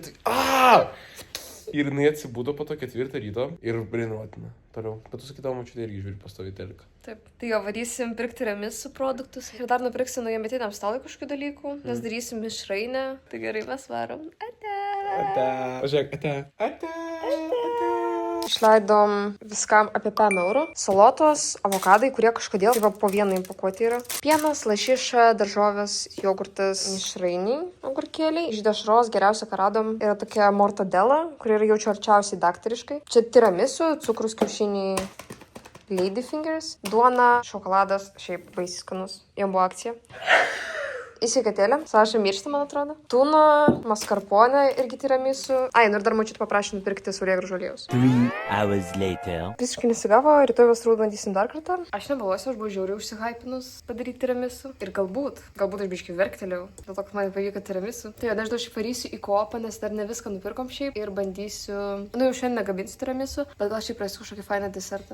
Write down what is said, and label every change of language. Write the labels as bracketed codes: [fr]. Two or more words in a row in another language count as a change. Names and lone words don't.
[lt] Ir jinai atsibudo po to 4 ryto ir brinuotina. Toliau. Bet tu sakydavo, močiutė irgi žiūri pastovi teliką. Taip. Tai jo, varysim pirkti tiramisu produktus. Ir dar nupirksim naujametiniam stalui kažkokių dalykų. Nes darysim mišrainę. Tai gerai, mes varom. Ate. Ate. Pažiūrėk, ate. Ate. Ate. Išleidom viskam apie 5 eurų. Salotos, avokadai, kurie kažkodėl po vieną įpakuoti yra. Pienas, lašiša, daržovės, jogurtas, mišrainiai, agurkėliai. Iš dešros geriausia, ką radom, yra tokia mortadela, kuri yra jaučiu arčiausiai daktariškai. Čia tiramisu, cukrus, kiaušiniai, ladyfingers, duona, šokoladas, šiaip baisiai skanus. Jam buvo akcija. Įsikatėlė. Saša miršta, man atrodo. Tuna, maskarponė irgi tiramisu. Ai, ir dar mačiut paprašė nupirkti saulėgrąžų aliejaus. [en] 3 hours later. [lt] Visiškai nesigavo, rytoj vas turbūt bandysim dar kartą. Aš nebalosiu, aš buvau žiauriai užsihypinus padaryti tiramisu. Ir galbūt aš biškai verktelėjau, dėl to, kad man pavyko tiramisu. Tai nežinau, aš varysiu į kopą, nes dar ne viską nupirkom šiaip. Ir bandysiu, jau šiandien negabinsiu tiramisu, bet gal šiaip rasiu kažkokį fainą desertą.